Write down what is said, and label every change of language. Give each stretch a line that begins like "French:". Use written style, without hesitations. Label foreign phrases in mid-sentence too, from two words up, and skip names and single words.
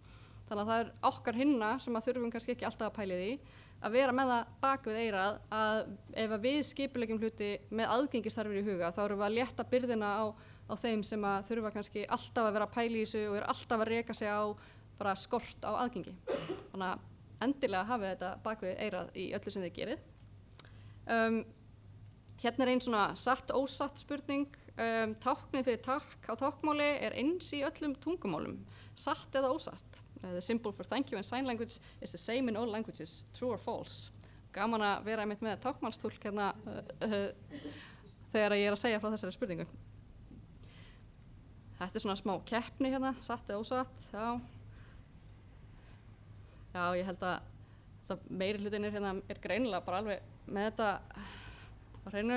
Icelandic: Þannig að það er okkar hinna sem að þurfum kannski ekki alltaf að pæli því, að vera með það bak við eyrað að ef að við skipuleggjum hluti með aðgengisþarfir í huga, þá erum við að létta byrðina á þeim sem að þurfa kannski alltaf að vera að pæla í þessu og alltaf að reka sig á bara skort á aðgengi. Þannig að endilega hafið þetta bak við eyrað í öllu sem þið gerið. Hérna einn svona satt ósatt spurning. Táknið fyrir takk á táknmáli eins í öllum tungumálum, satt eða ósatt.
English: The symbol for thank you in sign language is the same in all languages, true or false.
Icelandic: Gaman að vera einmitt með táknmálstúlk hérna þegar ég að segja frá þessari spurningu. Þetta svona smá keppni hérna, satt eða ósatt, já. Já, ég held að meiri hlutin hérna greinilega bara alveg með þetta á hreinu.